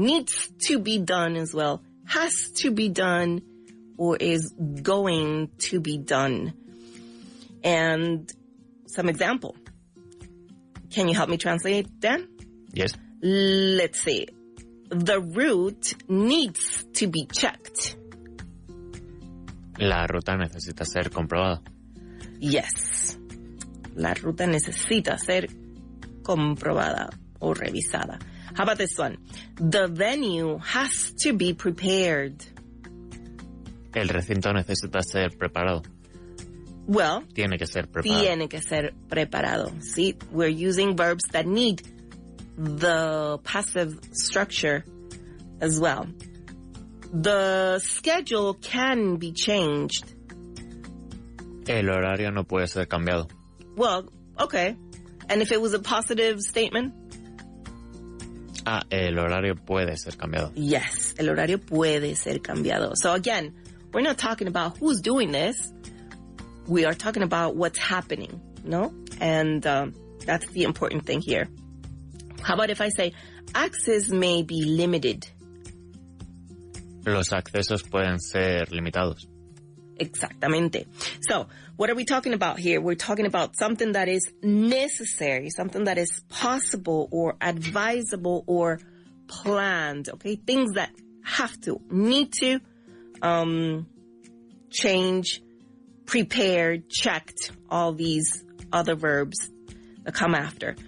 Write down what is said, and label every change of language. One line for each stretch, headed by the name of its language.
English: Needs to be done as well, has to be done, or is going to be done. And some example. Can you help me translate, Dan? Yes. Let's see. The route needs to be checked.
Spanish: La ruta necesita ser comprobada.
English: Yes.
Spanish: La ruta necesita ser comprobada o revisada.
English: How about this one? The venue has to be prepared.
Spanish: El recinto necesita ser preparado.
English: Well,
Spanish: tiene que ser preparado. Tiene que ser preparado.
English: See, we're using verbs that need the passive structure as well. The schedule can be changed.
Spanish: El horario no puede ser cambiado.
English: Well, okay. And if it was a positive statement?
Spanish: El horario puede ser cambiado.
English: Yes,
Spanish: el horario puede ser cambiado.
English: So again, we're not talking about who's doing this. We are talking about what's happening, no? And that's the important thing here. How about if I say, access may be limited?
Spanish: Los accesos pueden ser limitados. Exactamente.
English: So, what are we talking about here? We're talking about something that is necessary, something that is possible or advisable or planned, okay? Things that have to, need to, change, prepared, checked, all these other verbs that come after.